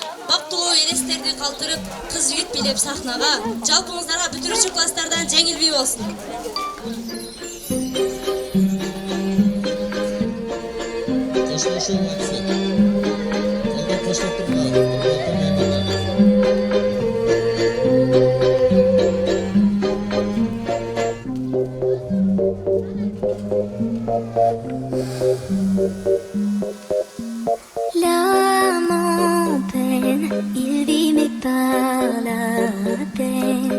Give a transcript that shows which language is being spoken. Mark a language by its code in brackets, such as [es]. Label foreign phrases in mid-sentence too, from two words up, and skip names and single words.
[ky] Бактылуу элестерди калтырып, кыз жигит бийлеп сахнага. Жалпыңыздарга бүтүрүүчү класстардан жеңил бий болсун. Коштошуу максат. Колго коштоп турган. [fr] L'âme en peine, il vit mais par la peine.